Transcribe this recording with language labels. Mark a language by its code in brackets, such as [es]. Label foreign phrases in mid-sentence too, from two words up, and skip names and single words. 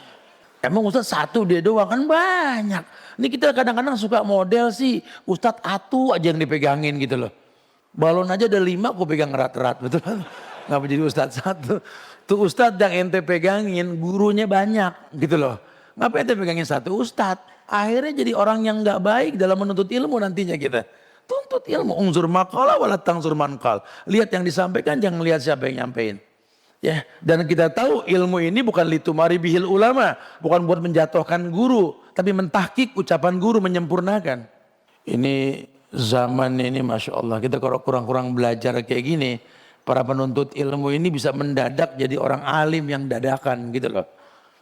[id] Emang ustadz satu dia doang, kan banyak. Ini kita kadang-kadang suka model sih, ustadz atu aja yang dipegangin gitu loh. Balon aja ada 5 aku pegang erat-erat, betul kan? Ngapa jadi ustadz satu? Tuh ustadz yang ente pegangin gurunya banyak gitu loh. Ngapa ente pegangin satu ustadz? Akhirnya jadi orang yang gak baik dalam menuntut ilmu nantinya kita. Tuntut ilmu, [ar] انظر ما قال ولا تنظر من قال. [id] Lihat yang disampaikan, jangan lihat siapa yang nyampein. Ya, dan kita tahu ilmu ini bukan [ar] لتماري به العلماء, [id] bukan buat menjatuhkan guru, tapi mentahkik ucapan guru, menyempurnakan. Ini zaman ini [ar] ما شاء الله, [id] kita kalau kurang-kurang belajar kayak gini, para penuntut ilmu ini bisa mendadak jadi orang alim yang dadakan gitu loh.